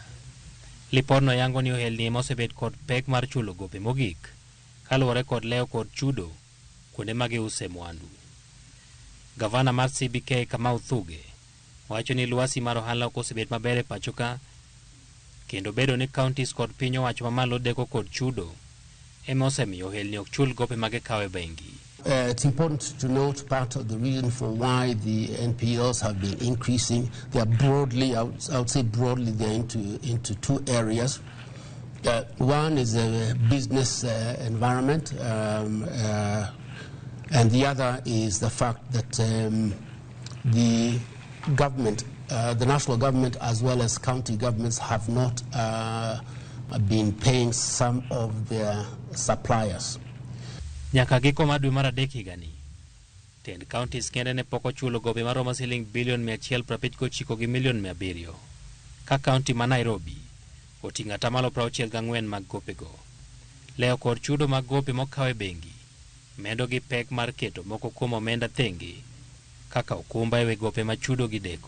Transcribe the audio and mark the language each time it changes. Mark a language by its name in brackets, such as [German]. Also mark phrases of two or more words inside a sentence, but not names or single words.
[Luo (Kenya and Tanzania)] Lipodno yango ni ohelni ema osebet kod pek mar chulo gope mogik kaluwore kod leo kod chudo kuonde ma giuse mwandu. Gavana mar CBK Kamau Thuge wacho ni lwasi mar ohala ok osebet maber e pacho ka, kendo bedo ni counties kod piny owacho mamalo deko kod chudo ema osemiyo ohelni ok chul gope ma gikawe bengi. [English] It's important to note part of the reason for why the NPLs have been increasing. They are broadly, I would say broadly, they're into two areas. One is a business environment, and the other is the fact that the government, the national government as well as county governments have not been paying some of their suppliers. [Luo (Kenya and Tanzania)] Nyaka giko mar dwe mar adek higani, tend counties kende ne pok ochulo gope maromo siling bilion 159 gi milion 700, ka county ma Nairobi oting'o 64% mag gopego. Leo kod chudo mag gope mokawe bengi medo gi pek mar keto moko kuom omenda thenge kaka okumba ewe gope ma chudo gi deko.